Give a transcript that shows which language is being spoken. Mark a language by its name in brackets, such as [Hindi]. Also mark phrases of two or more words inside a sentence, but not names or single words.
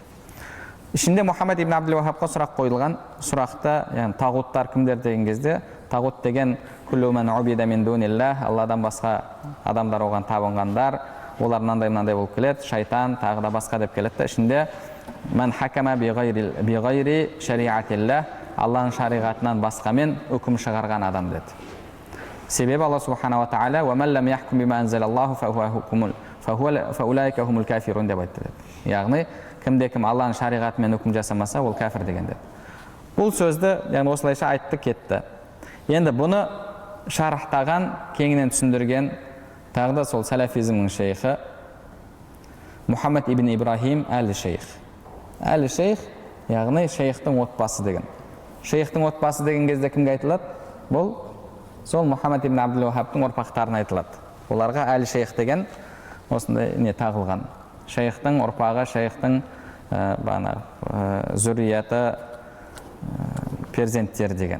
[Kazakh] Ішінде Мұхаммад ибн Абдул Вахабқа сұрақ қойылған, сұрақта, яғни тағуттар кімдер деген кезде, тағут деген [Arabic] كل من عبد من دون الله, [Kazakh] Алладан басқа адамдар оған табынғандар, олар мынандай болып келеді, шайтан, тағы да басқа деп келеді. Ішінде [Arabic] من حكم بغير شريعة الله, [Kazakh] Алланың шариғатынан басқамен үкім шығарған адам деді. Себебі Алла [Arabic] سبحانه وتعالى ومن لم يحكم بما أنزل الله فأولئك هم الكافرون [Kazakh] деп айтты деді. Яғни кімде-кім Алланың шариғатымен үкім жасамаса, ол кәфір деген деді. Бұл сөзді яғни осылайша айтты кетті. Енді бұны шарықтаған, кеңінен түсіндірген тағы да сол салафизмнің шейхі Мұхаммад ибн Ибрахим әл-Шейх. Әл-Шейх, яғни шейхтің отбасы деген. Шейхтің отбасы деген кезде кімге айтылады? Бұл сол Мұхаммад ибн Абдул Вахабтың ұрпақтарына айтылады. Оларға әл-Шейх деген осындай не тағылған. Шейхтің ұрпағы, шейхтің зүрияты, перзенттері деген.